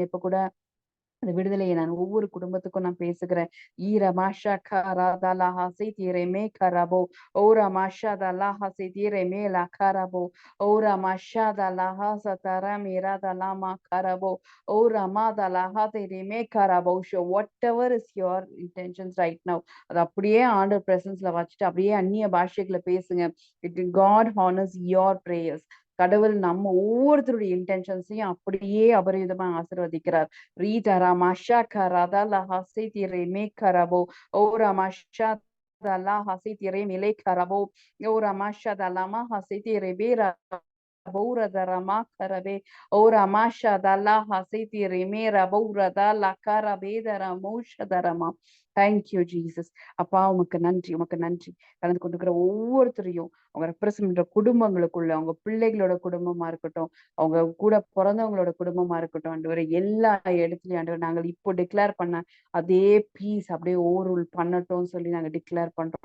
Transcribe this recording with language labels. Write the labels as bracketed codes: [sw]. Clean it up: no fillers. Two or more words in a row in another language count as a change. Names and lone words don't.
[ta] இப்ப கூட அந்த விடுதலையை நான் ஒவ்வொரு குடும்பத்துக்கும் நான் பேசுகிறேன். ஈர மாஷா கராதா லாஹாசி தீரை மே கரபோ ஓரா மாஷா த லாஹாசி தீரை மே லா கரபோ ஓரா மாஷா த லாஹா சதரா மீரா த லாமா கரபோ ஓரா மா த லாஹா தீரை மே கரபோ. [en] So whatever is your intentions right now, [ta] அது அப்படியே ஆண்டர் பிரசன்ஸ்ல வச்சுட்டு அப்படியே அந்நிய பாஷைகளை பேசுங்க. [en] It God honours your prayers. [ta] கடவுள் நம்ம ஒவ்வொருத்தருடைய இன்டென்ஷன்ஸையும் அப்படியே அபரிவிதமா ஆசீர்வதிக்கிறார். Rita Ramasha Karada la Hasiti Reme Karabo, O Ramasha da la Hasiti Remile Karabo, O Ramasha da Lama Hasiti Rebera. Boura da Rama Karabe, O Ramasha da la Hasiti Remera Boura da la Karabe da Ramosha da Rama. [en] Thank you Jesus. [ta] அப்பா உமக்கு நன்றி, உமக்கு நன்றி. கலந்து கொண்டிருக்கிற ஒவ்வொருத்தரையும் அவங்க ரெப்ரசன்ட் பண்ற குடும்பங்களுக்குள்ள, அவங்க பிள்ளைகளோட குடும்பமா இருக்கட்டும், அவங்க கூட பிறந்தவங்களோட குடும்பமா இருக்கட்டும், ஆண்டவரே எல்லா இடத்துலயும் ஆண்டவர் நாங்கள் இப்போ டிக்ளேர் பண்ண அதே பீஸ் அப்படியே ஓவர்ரூல் பண்ணட்டும்னு சொல்லி நாங்க டிக்ளேர் பண்றோம்.